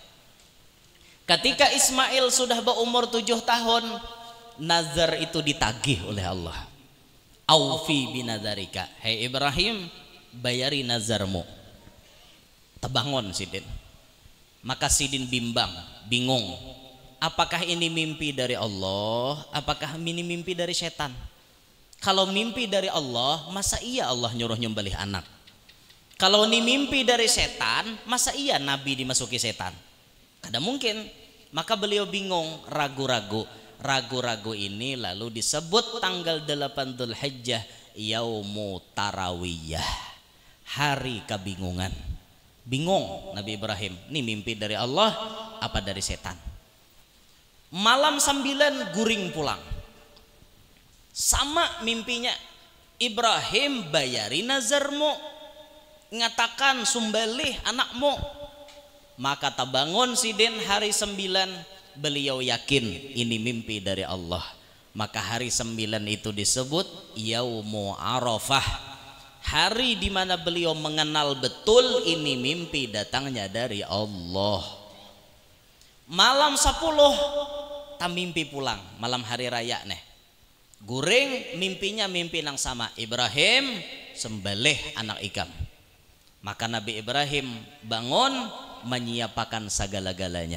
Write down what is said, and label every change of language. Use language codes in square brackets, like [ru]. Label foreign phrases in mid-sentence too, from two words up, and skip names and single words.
[id] Ketika Ismail sudah berumur 7 tahun, nazar itu ditagih oleh Allah. [ar] أوف بنذرك, [bjn] hei Ibrahim, bayari nazarmu. Tebangun Sidin. Maka Sidin bingung. [id] Apakah ini mimpi dari Allah? Apakah ini mimpi dari setan? Kalau mimpi dari Allah, masa iya Allah nyuruh nyembelih anak? Kalau ini mimpi dari setan, masa iya Nabi dimasuki setan? [bjn] Kada mungkin. [id] Maka beliau bingung, ragu-ragu. Ragu-ragu ini lalu disebut tanggal 8 Dzulhijjah Yaumu Tarawiyah, hari kebingungan. Bingung Nabi Ibrahim, ini mimpi dari Allah apa dari setan? [bjn] Malam 9 guring pulang, sama mimpinya. Ibrahim, bayari nazarmu, ngatakan sumbalih anakmu. Maka tabangun Sidin hari 9, beliau yakin ini mimpi dari Allah. [id] Maka hari 9 itu disebut Yaumu Arafah, hari dimana beliau mengenal betul ini mimpi datangnya dari Allah. [bjn] Malam 10 tak mimpi pulang, malam hari raya nih guring, mimpinya mimpi yang sama. Ibrahim sembelih anak ikam. Maka Nabi Ibrahim bangun menyiapkan segala-galanya.